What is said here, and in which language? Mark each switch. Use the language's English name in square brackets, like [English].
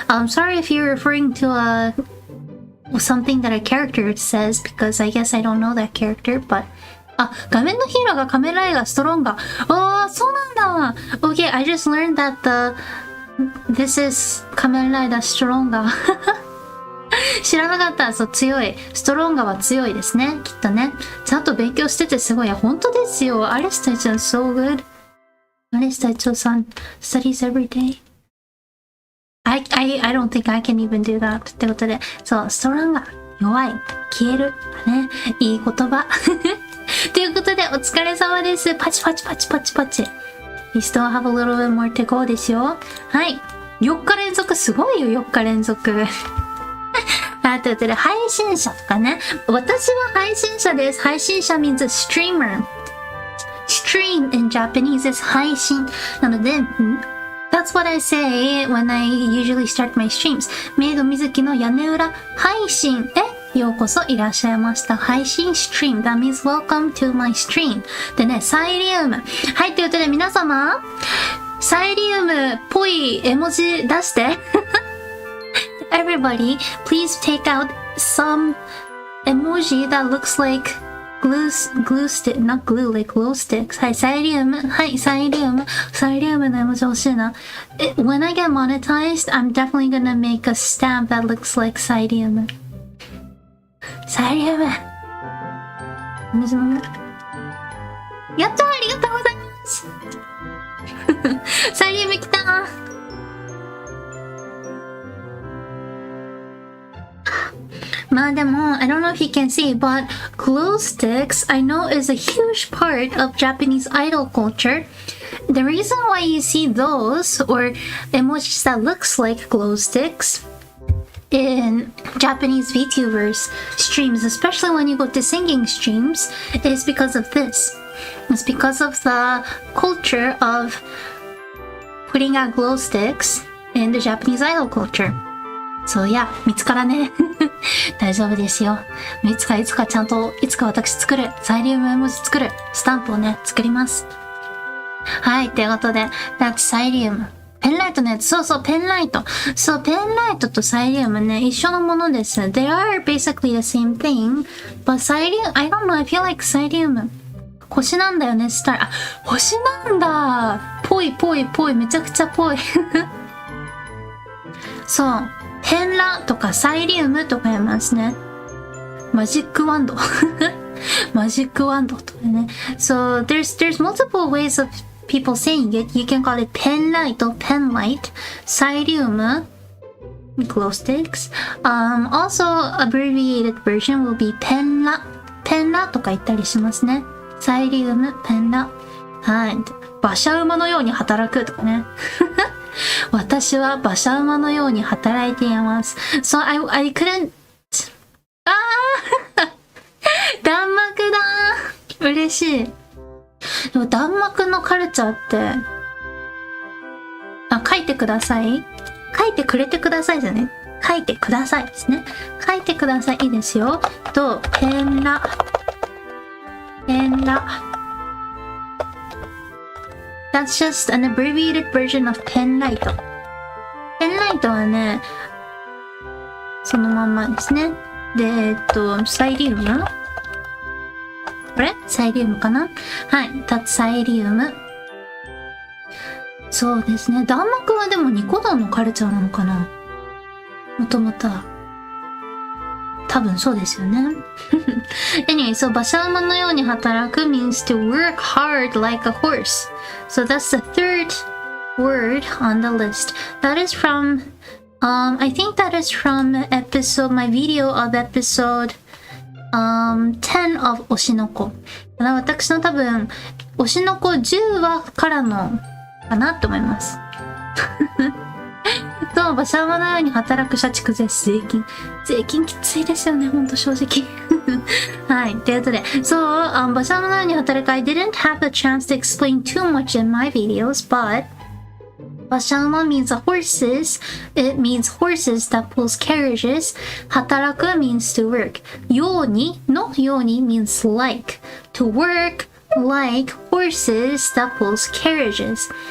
[English] Sorry if you're referring to something that a character says, because I guess I don't know that character, but [Japanese] 画面のヒーローが仮面ライダーストロンガー。そうなんだ。 [English] Okay, I just learned that this is 仮面ライダーストロンガー。 [Japanese] 知らなかった。そう、強い。ストロンガーは強いですね。きっとね。ちゃんと勉強しててすごい。本当ですよ。 [English] アレスタイチョン so good. アレスタイチョンさん studies every day. I don't think I can even do that. [Japanese] ってことで、そう、ストロンガー。弱い。消える。ね。いい言葉。ということで、お疲れ様です。パチパチ。 [English] We still have a little bit more to go [Japanese] ですよ。はい。 4日連続、すごいよ、4日連続。ということで、配信者とかね。私は配信者です。 [English] 配信者 means streamer. Stream in Japanese is 配信。 [Japanese] なので、 [English] That's what I say when I usually start my streams. メイド水木の屋根裏配信。 [Japanese] ようこそいらっしゃいました。 [English] 配信ストリーム。That means welcome to my stream. [Japanese] でね、サイリウム。はい、ということで皆様、サイリウムっぽい絵文字出して。 [English] Everybody, please take out some emoji that looks like glue stick, not glue, like glow sticks. [Japanese] はい、サイリウム。はい、サイリウムの絵文字欲しいな。 [English] When I get monetized, I'm definitely gonna make a stamp that looks like サイリウム。 [Japanese] サイリウム。やったー、ありがとうございます。サイリウム来たー。まあでも、 [English] I don't know if you can see, but glow sticks, I know, is a huge part of Japanese idol culture. The reason why you see those, or emojis that looks like glow sticks, in Japanese VTubers streams, especially when you go to singing streams, is because of this. It's because of the culture of putting out glow sticks in the Japanese idol culture. [Japanese] So yeah, 見つからね。大丈夫ですよ。いつかちゃんと、いつか私作る。サイリウム絵文字作る。スタンプをね、作ります。はい、ということで、that's サイリウム。ペンライトね、そう、ペンライト。そう、ペンライトとサイリウムね、一緒のものです。 [English] They are basically the same thing, but サイリウム、I don't know, I feel like サイリウム。 [Japanese] 星なんだよね、スター。あ、星なんだ。ぽい、めちゃくちゃぽい。そう。ペンラとかサイリウムとか言いますね。マジックワンド。マジックワンドとかね。 [English] So there's multiple ways of people saying it. You can call it pen light or pen light. サイリウム glow sticks. Also abbreviated version will be ペンラ [Japanese] とか言ったりしますね。サイリウム、ペンラ。はい。馬車馬のように働くとかね。私は馬車馬のように働いています。 [English] So I couldn't... [Japanese] あー弾幕だー嬉しい。でも弾幕のカルチャーって、書いてください。書いてくれてくださいじゃね。書いてくださいですね。書いてください。いいですよ。と、ペンラ。 [English] That's just an abbreviated version of ペンライト。 [Japanese] ペンライトはね、そのまんまですね。で、サイリウムこれサイリウムかなはい。サイリウム。そうですね。弾幕はでもニコ動のカルチャーなのかなもともとは。多分そうですよね。 [English] Anyway, so 馬車馬のように働く means to work hard like a horse. So that's the third word on the list. That is from, I think that is from my video of episode 10 of 推しの子。 [Japanese] 私の多分、推しの子10話からのかなと思います。そう、馬車馬のように働く社畜税金きついですよね、ほんと正直。 [English] はい、ということで、そう、馬車馬のように働く I didn't have the chance to explain too much in my videos, but 馬車馬 means horses. It means horses that pulls carriages. 働く means to work. ようにmeans like. To work like horses that pulls carriages.